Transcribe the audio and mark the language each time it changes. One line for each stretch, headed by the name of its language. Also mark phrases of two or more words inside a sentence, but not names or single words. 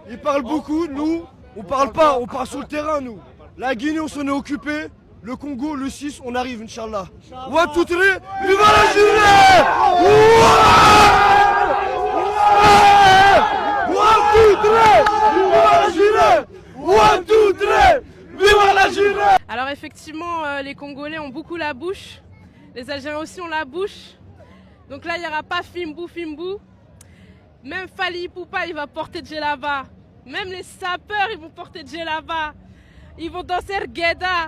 French: Ils parlent beaucoup, nous, on parle pas, on part sur le terrain, nous. La Guinée, on s'en est occupé. Le Congo, le 6, on arrive,
Arabic: إن شاء الله.
English: One, two, three,
French: viva la Guinée!
English: One, two, three,
French: viva la Guinée!
English: One, two, three,
French: viva la Guinée! Alors effectivement, les Congolais ont beaucoup la bouche. Les Algériens aussi ont la bouche. Donc là, il n'y aura pas Fimbu Fimbu. Même Fally Ipupa, il va porter Djellaba. Même les sapeurs, ils vont porter Djellaba. Ils vont danser Rgueda.